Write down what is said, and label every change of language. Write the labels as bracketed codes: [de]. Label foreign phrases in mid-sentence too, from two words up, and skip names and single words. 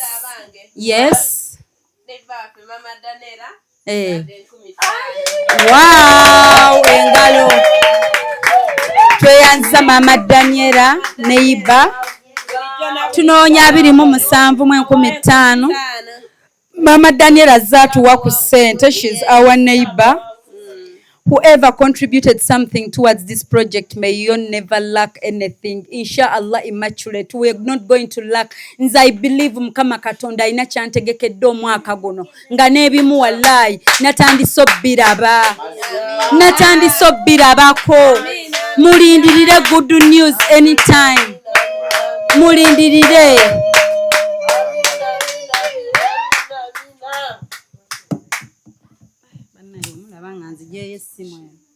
[en] Yes. Mama Danera. [lg] Wow, engalo. Tweyanza Mama Daniela neighbor. Tunoonya 27 mu 15. Mama Daniela zatuwa ku ssente. [en] She's our neighbor. Whoever contributed something towards this project, may you never lack anything. Inshallah, immaculate. We are not going to lack. Nze I believe [lg] Mukama Katonda ina kyantegekedde omwaka guno. Nga n'ebimu wallahi natandise obbirabako. [en] Mulindirire good news anytime. [lg] Mulindirire. Nzijeyo essimu eno.